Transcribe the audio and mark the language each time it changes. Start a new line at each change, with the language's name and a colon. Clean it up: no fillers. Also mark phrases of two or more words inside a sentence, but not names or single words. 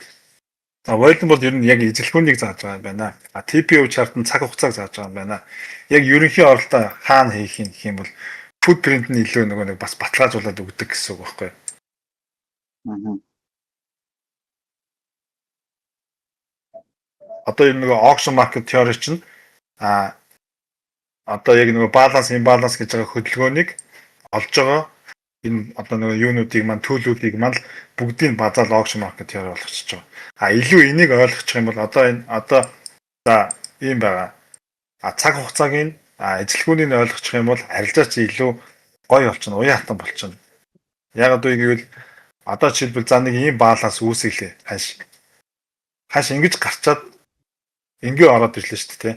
Mongolian: Volume бол ер нь яг эзэлхүүнийг зааж байгаа юм байна.
English: TPO chart
Mongolian: нь цаг хугацааг зааж байгаа юм байна. Яг ерөнхий оролдоо хаана хийх юм гэх юм бол footprint нь илүү нэг бас баталгаажуулаад өгдөг гэсэн үг байхгүй. Одоо энэ
English: auction market theory
Mongolian: чинь одоо яг баланс имбаланс гэж байгаа хөдөлгөөнийг олж байгаа энэ одоо юунуудыг маань төлөвлөлтийг маань бүгдийг базаал
English: auction market theory
Mongolian: болгочихж байгаа. Илүү энийг ойлгочих юм бол одоо за ийм байгаа. Цаг хугацааг эзэлхүүнийг ойлгочих юм бол арилжаач илүү гоё болчихно, уян хатан болчихно. Яг одоо гэвэл одоо жишээлбэл за нэг ийм баланс үүсгэлээ хаш ингэж гарчаад ингээ ороод ирлээ шүү дээ.